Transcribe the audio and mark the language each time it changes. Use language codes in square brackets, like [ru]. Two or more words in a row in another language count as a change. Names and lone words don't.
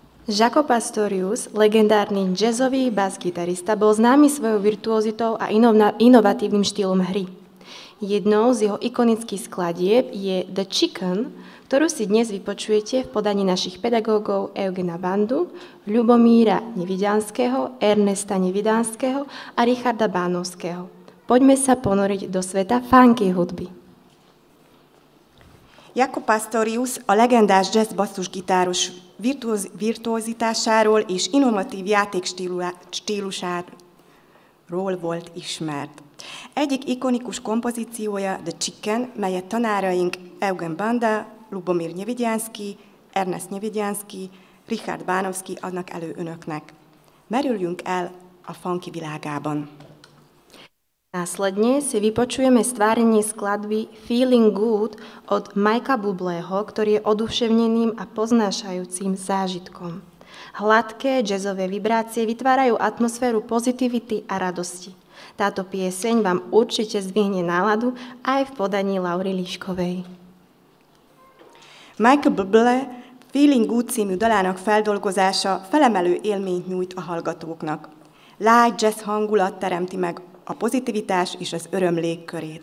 [sk] Jaco Pastorius, legendárny jazzový basgitarista, bol známy svojou virtuozitou a inovatívnym štýlom hry. Jednou z jeho ikonických skladieb je The Chicken, ktorú si dnes vypočujete v podaní našich pedagógov Eugena Vandu, Ľubomíra Neviďanského, Ernesta Neviďanského a Richarda Bánovského. Poďme sa ponoriť do sveta funky hudby. [hu] Jaco Pastorius a legendás jazz basszusgitáros virtuozitásáról és innovatív játékstílusáról volt ismert. Egyik ikonikus kompozíciója The Chicken, melyet tanáraink Eugen Banda, Lubomír Neviďanský, Ernest Neviďanský, Richard Bánovský adnak elő önöknek. Merüljünk el a funky világában. [sk] Následne si vypočujeme stvárenie skladby Feeling Good od Mikea Bublého, ktorý je oduševneným a poznášajúcim zážitkom. Hladké jazzové vibrácie vytvárajú atmosféru pozitivity a radosti. Táto pieseň vám určite zdvihne náladu aj v podaní Laury Líškovej. [hu] Mikea Bublé Feeling Good című dalának feldolgozása felemelő élményt nyújt a hallgatóknak. [en] Light jazz [hu] hangulat teremti meg a pozitivitás és az öröm légkörét.